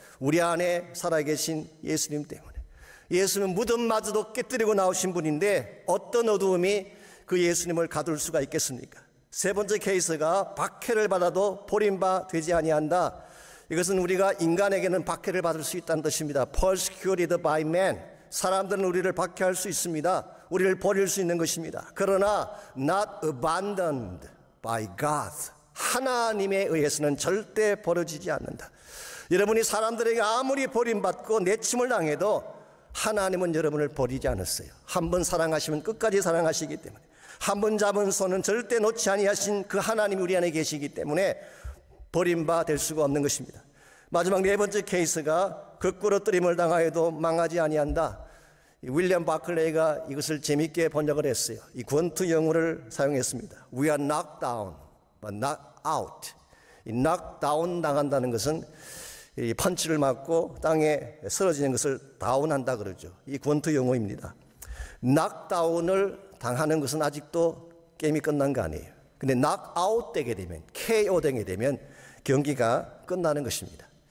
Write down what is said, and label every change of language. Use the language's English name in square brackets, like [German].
[Korean] 우리 안에 살아계신 예수님 때문에. 예수는 무덤마저도 깨뜨리고 나오신 분인데 어떤 어두움이 그 예수님을 가둘 수가 있겠습니까? 세 번째 케이스가 박해를 받아도 버림받지 아니한다. 이것은 우리가 인간에게는 박해를 받을 수 있다는 뜻입니다. [English] Persecuted by man. [Korean] 사람들은 우리를 박해할 수 있습니다. 우리를 버릴 수 있는 것입니다. 그러나 [English] not abandoned by God. [Korean] 하나님에 의해서는 절대 버려지지 않는다. 여러분이 사람들에게 아무리 버림받고 내침을 당해도 하나님은 여러분을 버리지 않았어요. 한 번 사랑하시면 끝까지 사랑하시기 때문에, 한 번 잡은 손은 절대 놓지 아니하신 그 하나님이 우리 안에 계시기 때문에 버림받을 수가 없는 것입니다. 마지막 네 번째 케이스가 거꾸로뜨림을 당하여도 망하지 아니한다. 윌리엄 바클레이가 이것을 재미있게 번역을 했어요. 이 권투 용어를 사용했습니다. [English] We are knocked down, but not out. [Korean] 이 knock down 당한다는 것은 이 펀치를 맞고 땅에 쓰러지는 것을 다운한다 그러죠. 이 권투 용어입니다. knock down을 당하는 것은 아직도 게임이 끝난 거 아니에요. 근데 knock out 되게 되면, KO 되게 되면 경기가 끝나는 것입니다.